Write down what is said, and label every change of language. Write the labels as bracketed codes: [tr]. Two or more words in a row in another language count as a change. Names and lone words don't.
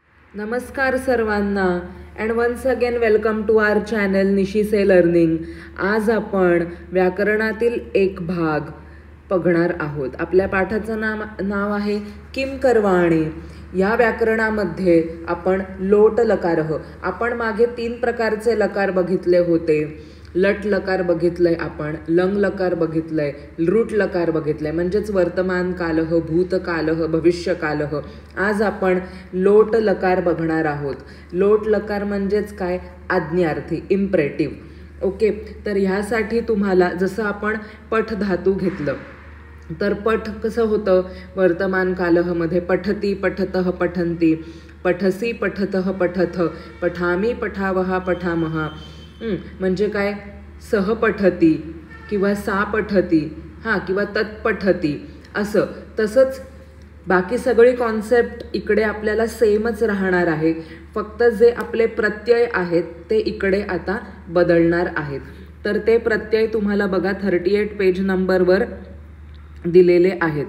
[mr] नमस्कार सर्वांना [en] and once again welcome to our channel [mr] निशिसे लर्निंग. आज आपण व्याकरणातील एक भाग बघणार आहोत. आपल्या पाठाचं नाव आहे किम करवाणी. या व्याकरणामध्ये आपण लोट लकारह, आपण मागे 3 प्रकारचे लकार बघितले होते. लट लकार बघितलंय आपण, लंग लकार बघितलंय, रूट लकार बघितलंय, म्हणजेच वर्तमान कालह, भूतकालह, भविष्यकालह. आज आपण लोट लकार बघणार आहोत. लोट लकार म्हणजेच काय? आज्ञार्थी, इम्परेटिव्ह. ओके, तर ह्यासाठी तुम्हाला जसं आपण पठ धातू घेतलं तर पठ कसं होतं? वर्तमान कालहमध्ये [sa] पठती, पठतः, पठन्ति, पठसी, पठतः, पठथ, पठामी, पठावहा, पठामहा. [mr] म्हणजे काय? [sa] सह पठती किंवा सा पठती, [mr] किंवा तत्पठती असं. तसंच बाकी सगळी कॉन्सेप्ट इकडे आपल्याला सेमच राहणार आहे. फक्त जे आपले प्रत्यय आहेत ते इकडे आता बदलणार आहेत. तर ते प्रत्यय तुम्हाला बघा 38 [en] page number [mr] दिलेले आहेत.